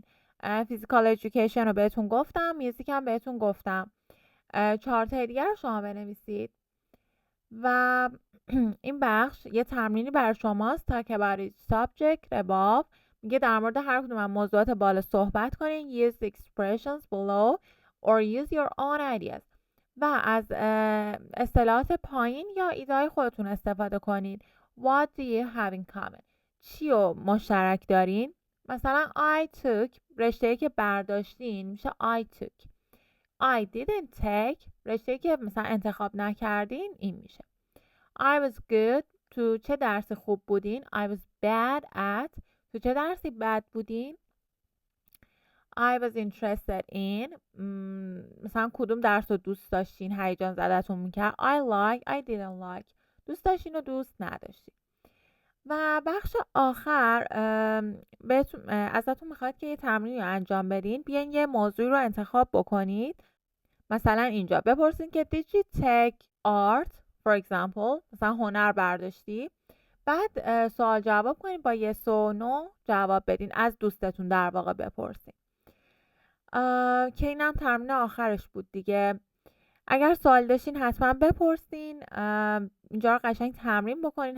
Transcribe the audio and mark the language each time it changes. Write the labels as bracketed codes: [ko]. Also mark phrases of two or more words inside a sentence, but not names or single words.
[en] physical education [fa] رو بهتون گفتم، میوزیک هم بهتون گفتم. 4 تا دیگر رو شما بنویسید و این بخش یه تمرینی برای شماست. تا که برای [en] subject above [fa] میگه در مورد هر کدوم از موضوعات بالا صحبت کنین. [en] Use the expressions below or use your own ideas. [fa] و از اصطلاحات پایین یا ایده‌های خودتون استفاده کنید. [en] What do you have in common؟ [fa] چی رو مشترک دارین؟ مثلا [en] I took، [fa] رشته‌ای که برداشتین میشه [en] I took. I didn't take، [fa] رشته‌ای که مثلا انتخاب نکردین این میشه [en] I was good. [fa] تو چه درسی خوب بودین؟ [en] I was bad at. [fa] تو چه درسی بد بودین؟ [en] I was interested in. [fa] مثلا کدوم درس رو دوست داشتین، هیجان زدتون میکرد؟ [en] I like، I didn't like. [fa] دوست داشتین و دوست نداشتین. و بخش آخر ازتون میخواد که یه تمرینی رو انجام بدین. بیاین یه موضوعی رو انتخاب بکنید. مثلا اینجا بپرسین که [en] did you take art for example، [fa] مثلا هنر برداشتی. بعد سوال جواب کنین، با yes و no جواب بدین، از دوستتون در واقع بپرسین. که اینم تمرین آخرش بود دیگه. اگر سوال داشتین حتما بپرسین. اینجا رو قشنگ تمرین بکنین.